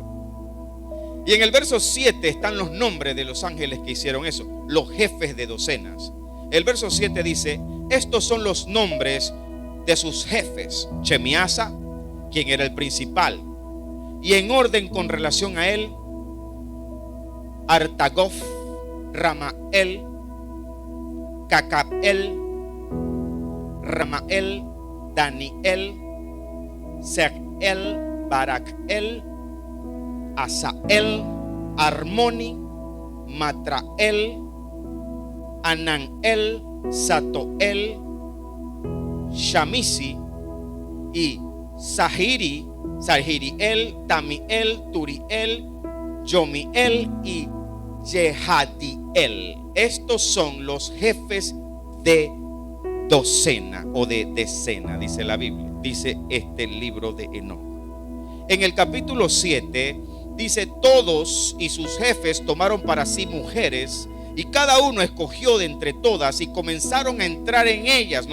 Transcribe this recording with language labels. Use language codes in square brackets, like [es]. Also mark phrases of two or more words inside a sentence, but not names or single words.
[es] Y en el verso 7 están los nombres de los ángeles que hicieron eso, los jefes de docenas. El verso 7 dice: estos son los nombres de sus jefes. Chemiasa, quien era el principal, y en orden con relación a él, Artagof, Ramael, Cacabel, Ramael, Daniel, Serael, Barakel, Asael, Armoni, Matrael, Ananel, Satoel, Shamisi y Sahiriel, Tamiel, Turiel, Yomiel y Yehadiel. Estos son los jefes de docena o de decena, dice la Biblia, dice este libro de Enoc. En el capítulo 7 dice: todos y sus jefes tomaron para sí mujeres y cada uno escogió de entre todas y comenzaron a entrar en ellas.